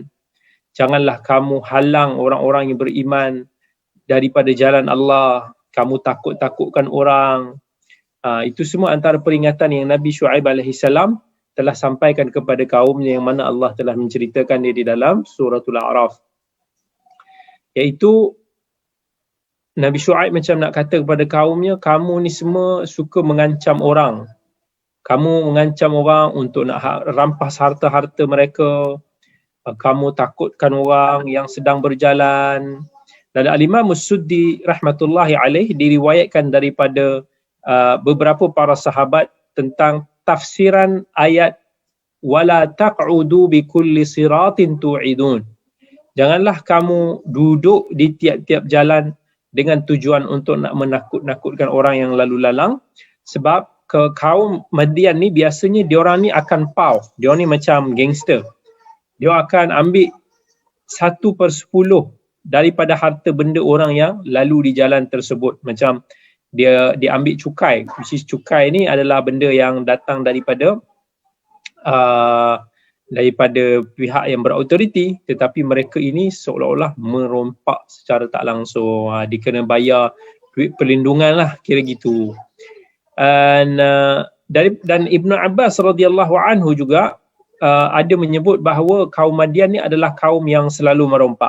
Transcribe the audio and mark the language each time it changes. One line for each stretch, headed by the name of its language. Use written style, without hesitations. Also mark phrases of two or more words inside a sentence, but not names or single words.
Malay: Janganlah kamu halang orang-orang yang beriman daripada jalan Allah. Kamu takut-takutkan orang. Itu semua antara peringatan yang Nabi Syuaib
Arabic: عليه السلام
Malay: telah sampaikan kepada kaumnya, yang mana Allah telah menceritakan dia di dalam suratul A'raf. Iaitu Nabi Syuaib macam nak kata kepada kaumnya, kamu ni semua suka mengancam orang. Kamu mengancam orang untuk nak rampas harta-harta mereka. Kamu takutkan orang yang sedang berjalan. Dan Al-Imam As-Suddi
Arabic: رحمة الله عليه
Malay: diriwayatkan daripada beberapa para sahabat tentang tafsiran ayat
Arabic: ولا تقعدوا بكل صراط توعدون.
Malay: Janganlah kamu duduk di tiap-tiap jalan dengan tujuan untuk nak menakut-nakutkan orang yang lalu lalang, sebab ke kaum Madian ni biasanya diorang ni akan pau, diorang ni macam gangster. Dia akan ambil 1/10 daripada harta benda orang yang lalu di jalan tersebut. Macam dia ambil cukai,
English: which is
Malay: cukai ni adalah benda yang datang daripada pihak yang berautoriti, tetapi mereka ini seolah-olah merompak secara tak langsung. Dia kena bayar duit perlindungan lah, kira gitu. Dan Ibnu Abbas
Arabic: رضي الله عنه
Malay: juga ada menyebut bahawa kaum Madian ni adalah kaum yang selalu merompak.